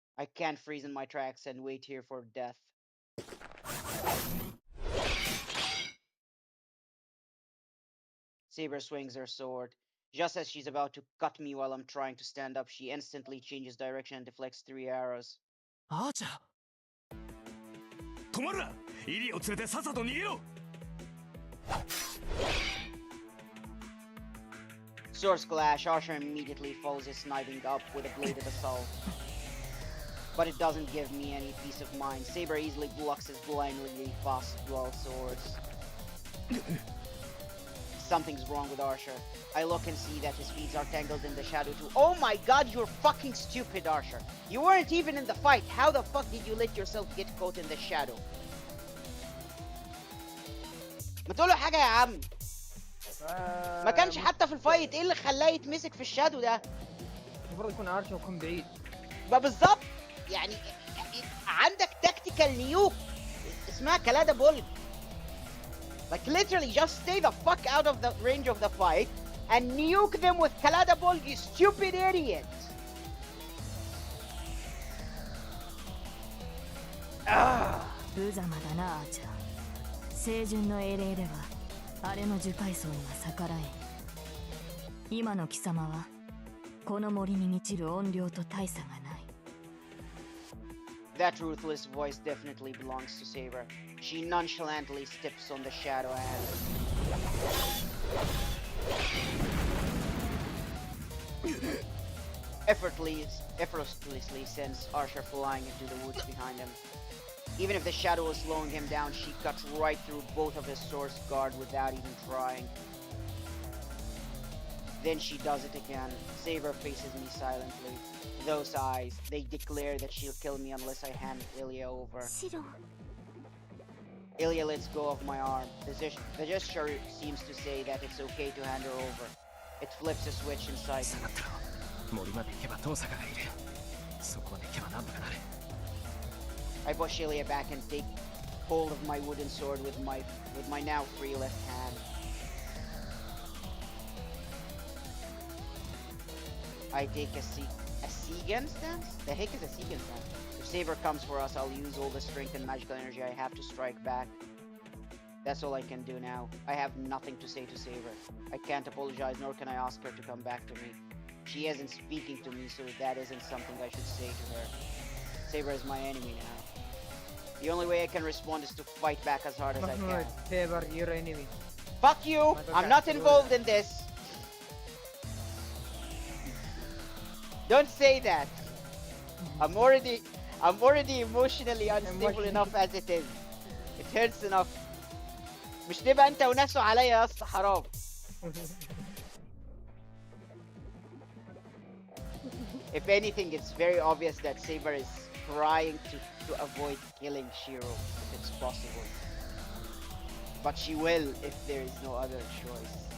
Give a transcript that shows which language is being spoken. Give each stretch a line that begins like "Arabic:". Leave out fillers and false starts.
English: I can't freeze in my tracks and wait here for death. Saber swings her sword. Just as she's about to cut me while I'm trying to stand up, she instantly changes direction and deflects 3 arrows.
Japanese: アーチャー止まるなイリを連れてさっさと逃げろ
English: Swords clash. Archer immediately follows his sniping up with a bladed assault. But it doesn't give me any peace of mind. Saber easily blocks his blindingly fast dual swords. Something's wrong with Archer. I look and see that his feet are tangled in the shadow too. Oh my god, you're fucking stupid, Archer. You weren't even in the fight. How the fuck did you let yourself get caught in the shadow?
Arabic: ما تقوله حاجة يا عم. ما كانش حتى في الفايت. ايه اللي خلاه يتمسك في الشادو ده؟ المفروض يكون ارشر ويكون بعيد. ما بالظبط. يعني عندك تكتيكال نيوك اسمها كلادا بولج.
English: Like, literally, just stay the fuck out of the range of the fight and nuke them with Kalada Ball, you stupid idiot! Ah!
Japanese: 無様だなアーチャー。聖順の英霊ではあれの樹海藻には逆らえん。今の貴様はこの森に満ちる怨霊と大差がない。
English: That ruthless voice definitely belongs to Saber. She nonchalantly steps on the shadow hand. Effortlessly sends Archer flying into the woods behind him. Even if the shadow was slowing him down, she cuts right through both of his swords guard without even trying. Then she does it again. Saber faces me silently. Those eyes, they declare that she'll kill me unless I hand Ilya over.
Japanese: シロン
English: Ilya lets go of my arm. The gesture seems to say that it's okay to hand her over. It flips a switch inside
Japanese: 下
English: me.
Japanese: がってろ。森まで行けば遠坂がいる。そこまで行けばなんとかなる。
English: I push Ilya back and take hold of my wooden sword with my now free left hand. I take a Segan stance? The heck is a Segan stance? If Saber comes for us, I'll use all the strength and magical energy I have to strike back. That's all I can do now. I have nothing to say to Saber. I can't apologize, nor can I ask her to come back to me. She isn't speaking to me, so that isn't something I should say to her. Saber is my enemy now. The only way I can respond is to fight back as hard as I Mahmoud, can. Saber, your enemy. Fuck you! I'm not involved in this! Don't say that! I'm already emotionally unstable enough as it is. It hurts enough.
Arabic: مش تبقى انت وناسه عليا يا اسطى حرام.
English: If anything, it's very obvious that Saber is trying to avoid killing Shiro if it's possible. But she will if there is no other choice.